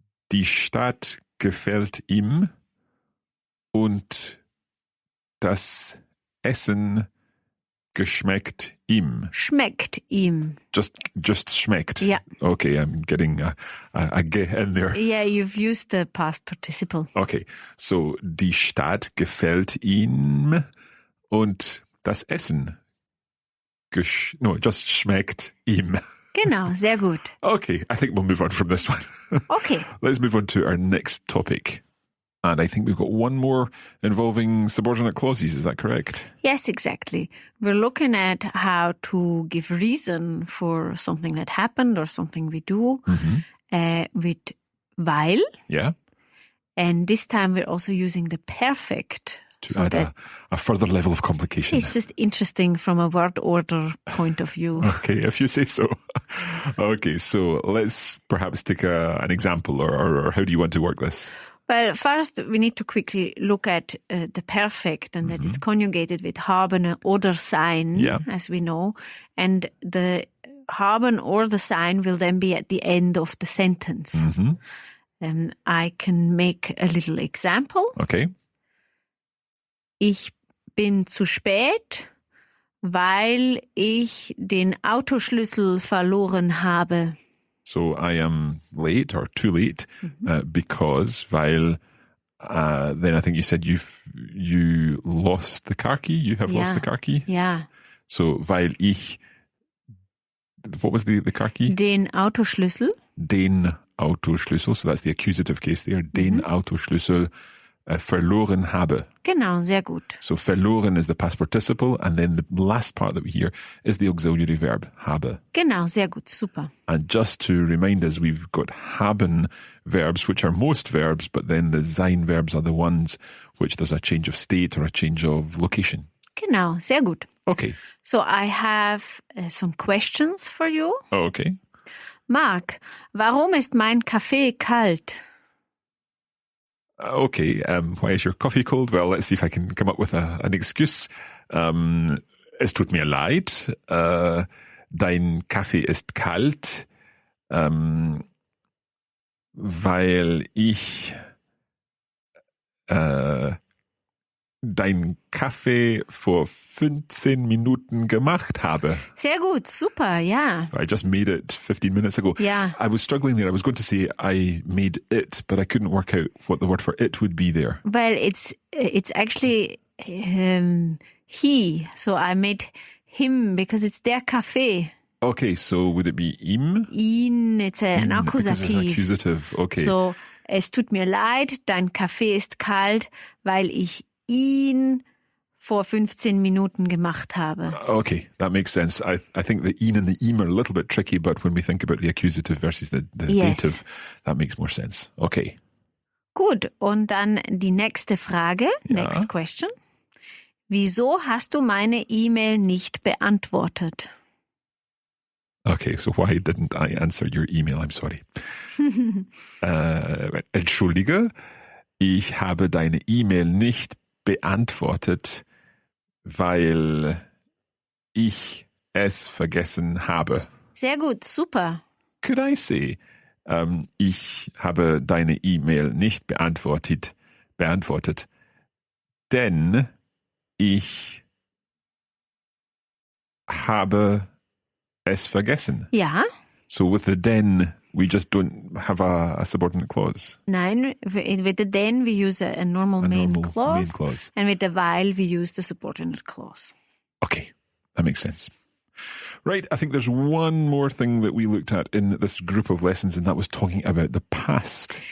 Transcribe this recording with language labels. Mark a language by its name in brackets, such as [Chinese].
[German] Die Stadt gefällt ihm und das Essen geschmeckt ihm. schmeckt ihm. [English] Just schmeckt. Yeah. Okay, I'm getting a G in there. Yeah, you've used the past participle. [German] Okay, so die Stadt gefällt ihm und das Essen just schmeckt ihm. Genau, sehr gut. [English] Okay, I think we'll move on from this one. Okay. Let's move on to our next topic. And I think we've got one more involving subordinate clauses. Is that correct? Yes, exactly. We're looking at how to give reason for something that happened or something we do with weil. Yeah. And this time we're also using the perfect. To add a further level of complication. It's just interesting from a word order point of view. Okay, if you say so. Okay, so let's perhaps take an example, or how do you want to work this? Well, first we need to quickly look at the perfect, and that is conjugated with haben oder sein, Yeah. as we know. And the haben or the sein will then be at the end of the sentence. I can make a little example. Okay. [German] Ich bin zu spät, weil ich den Autoschlüssel verloren habe. [English] So I am late or too late because, weil, then I think you said you lost the car key. You have lost the car key. [German] Ja. [English] So, weil ich, what was the car key? [German] Den Autoschlüssel [English] den Autoschlüssel, so that's the accusative case there, den Autoschlüssel verloren habe. [German] Genau, sehr gut. [English] So verloren is the past participle, and then the last part that we hear is the auxiliary verb, habe. [German] Genau, sehr gut, super. [English] And just to remind us, we've got haben verbs, which are most verbs, but then the sein verbs are the ones which there's a change of state or a change of location. [German] Genau, sehr gut. [English] Okay. So I have some questions for you. Oh, okay. [German] Mark, warum ist mein Kaffee kalt? [English] Okay, why is your coffee cold? Well, let's see if I can come up with an excuse. [German] Es tut mir leid, dein Kaffee ist kalt, weil ich dein Kaffee vor 15 Minuten gemacht habe. Sehr gut, super, ja. [English] So I just made it 15 minutes ago. Yeah. I was struggling there. I was going to say I made it, but I couldn't work out what the word for it would be there. Well, it's actually he. So I made him because it's der Kaffee. Okay, so would it be ihm? Ihn, it's an Ihn, because it's an [German] Akkusativ. [English] accusative. Okay. [German] So, es tut mir leid, dein Kaffee ist kalt, weil ich ihn vor 15 Minuten gemacht habe. [English] Okay, that makes sense. I think the ihn and the ihm are a little bit tricky, but when we think about the accusative versus the Yes. dative, that makes more sense. Okay. [German] Gut, und dann die nächste Frage, next question. Wieso hast du meine E-Mail nicht beantwortet? [English] Okay, so why didn't I answer your email? I'm sorry. [German] Entschuldige, ich habe deine E-Mail nicht beantwortet, weil ich es vergessen habe. Sehr gut, super. Could I say, ich habe deine E-Mail nicht beantwortet, denn ich habe es vergessen. Ja, [English] So with the then, we just don't have a subordinate clause. nein, with the then we use a normal main normal clause. main clause. And with the while we use the subordinate clause. Okay, that makes sense. Right, I think there's one more thing that we looked at in this group of lessons, and that was talking about the past.